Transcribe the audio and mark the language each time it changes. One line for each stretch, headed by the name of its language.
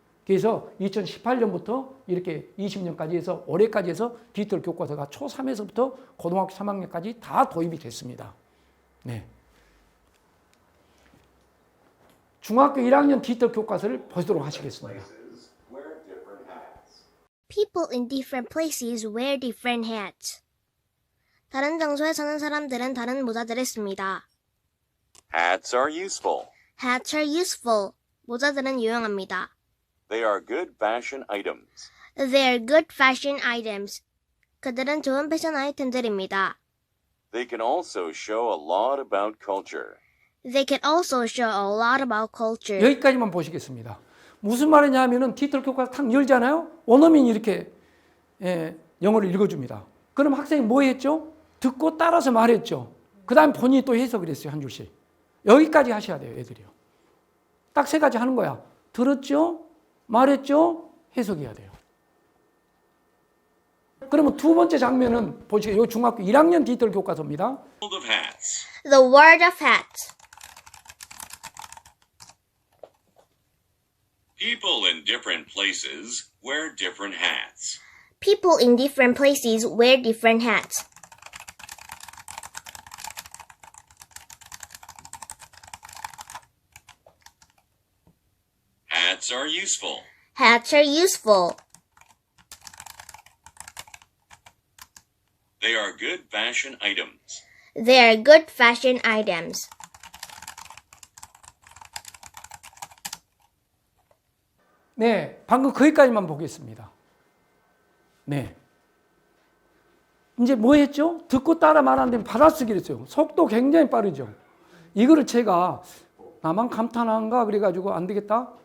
Korean: 그래서 2018년부터 이렇게 20년까지 해서 올해까지 해서 디지털 교과서가 초3에서부터 고등학교 3학년까지 다 도입이 됐습니다. 네. 중학교 1학년 디지털 교과서를 보도록 하시겠습니다.
English: People in different places wear different hats.
Korean: 다른 장소에 사는 사람들은 다른 모자들을 씁니다.
English: Hats are useful. Hats are useful.
Korean: 모자들은 유용합니다.
English: They are good fashion items. They are good fashion items.
Korean: 그들은 좋은 패션 아이템들입니다.
English: They can also show a lot about culture. They can also show a lot about culture.
Korean: 여기까지만 보시겠습니다. 무슨 말이냐 하면은 디지털 교과서 탁 열잖아요. 원어민이 이렇게 영어를 읽어줍니다. 그럼 학생이 뭐 했죠? 듣고 따라서 말했죠. 그 다음 본인이 또 해석을 했어요. 한 줄씩. 여기까지 하셔야 돼요. 애들이요. 딱 세 가지 하는 거야. 들었죠? 말했죠? 해석해야 돼요. 그러면 두 번째 장면은 보시겠어요. 중학교 1학년 디지털 교과서입니다.
English: World of hats. The word of hats. People in different places wear different hats. People in different places wear different hats. Hats are useful. Hats are useful. They are good fashion items. They are good fashion items.
Korean: 네, 방금 거기까지만 보겠습니다. 네. 이제 뭐 했죠? 듣고 따라 말하는데 받아쓰기를 했어요. 속도 굉장히 빠르죠. 이거를 제가 나만 감탄한가 그래가지고 안 되겠다.